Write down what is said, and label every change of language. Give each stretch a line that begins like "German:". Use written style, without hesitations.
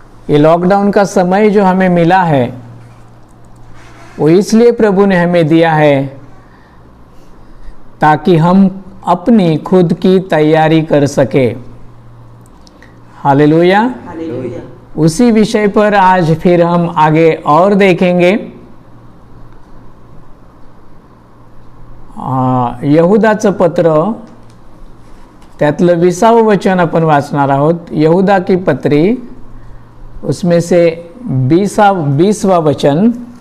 Hindi: ये लॉकडाउन का समय जो हमें मिला है वो इसलिए प्रभु ने हमें दिया है ताकि हम अपनी खुद की तैयारी कर सके। हालेलुया। उसी विषय पर आज फिर हम आगे और देखेंगे।
Marathi: यहूदाचं पत्र त्यातलं 20वं वचन आपण वाचणार आहोत।
Hindi: यहूदा की पत्री उसमें से 20वां वचन।